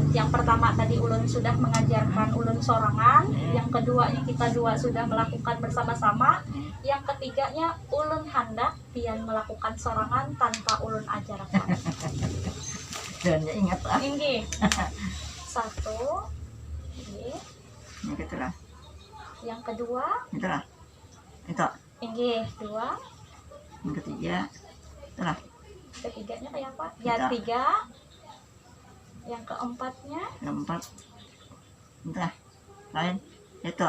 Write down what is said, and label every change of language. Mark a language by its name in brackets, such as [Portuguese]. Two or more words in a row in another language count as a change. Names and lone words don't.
[Banjar] Yang pertama tadi ulun sudah mengajarkan ulun sorangan, yang keduanya kita dua sudah melakukan bersama-sama, yang ketiganya ulun hendak pian melakukan sorangan tanpa ulun ajarkan. [Indonesian] Dan ya ingat lah. [Banjar] Inggih. 1. Inggih. [Indonesian] Ya gitulah. Yang kedua. Itulah. Itu. [Banjar] Inggih. 2. [Indonesian] Yang ketiga. Itulah. Ketiganya kayak apa? Ya 3. Yang keempatnya. Keempat. Itulah. Lain. Itu.